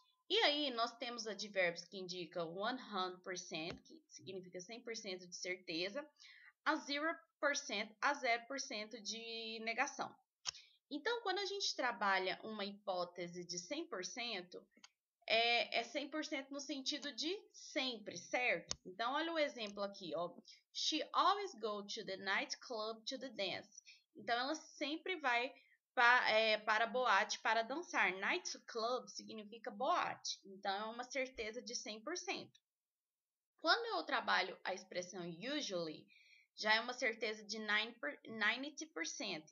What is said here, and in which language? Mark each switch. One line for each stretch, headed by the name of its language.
Portuguese: E aí, nós temos advérbios que indicam 100%, que significa 100% de certeza, a 0% a 0% de negação. Então, quando a gente trabalha uma hipótese de 100%, é 100% no sentido de sempre, certo? Então, olha o exemplo aqui, ó.
English: She always go to the nightclub to the dance.
Portuguese: Então, ela sempre vai para boate para dançar. Nightclub significa boate. Então, é uma certeza de 100%. Quando eu trabalho a expressão usually, já é uma certeza de 90%.